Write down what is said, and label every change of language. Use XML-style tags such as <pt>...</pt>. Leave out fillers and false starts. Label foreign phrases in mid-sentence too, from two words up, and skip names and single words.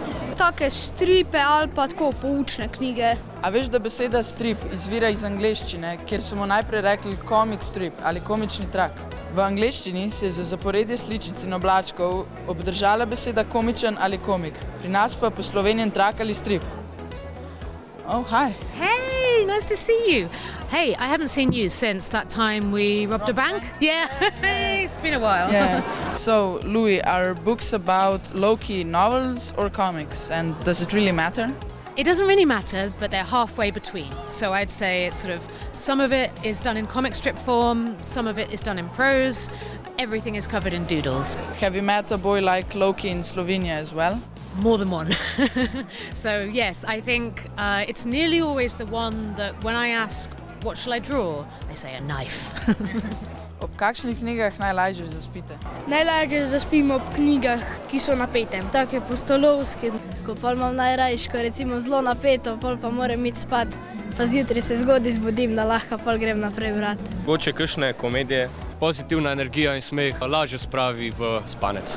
<sl>Take stripe ali pa tako poučne knjige. A veš, da beseda strip izvira iz angleščine, kjer smo najprej rekli</sl> <en>comic strip</en> <sl>ali komični trak. V angleščini se je za zaporedje sličic in oblačkov obdržala beseda komičen ali komik. Pri nas pa poslovenjen trak ali strip.</sl> <en>Oh, hi. Hey, nice to see you. Hey, I haven't seen you since that time we robbed a bank. Yeah, it's been a while. Yeah. So, Louis, are books about Loki novels or comics? And does it really matter? It doesn't really matter, but they're halfway between. So I'd say it's sort of, some of it is done in comic strip form, some of it is done in prose, everything is covered in doodles. Have you met a boy like Loki in Slovenia as well? More than one. So yes, I think it's nearly always the one that when I ask, what shall I draw? They say a knife.</en> <sl>Ob kakšnih knjigah najlažje zaspite? Najlažje zaspim ob knjigah, ki so napete. Take pustolovske. Ko pol imam najrajško, recimo zelo napeto, pol pa moram iti spat, pa zjutraj se zgodaj zbudim, da lahko pol grem naprej brati. Mogoče kakšne komedije, pozitivna energija in smeh lažje spravi v spanec.</sl>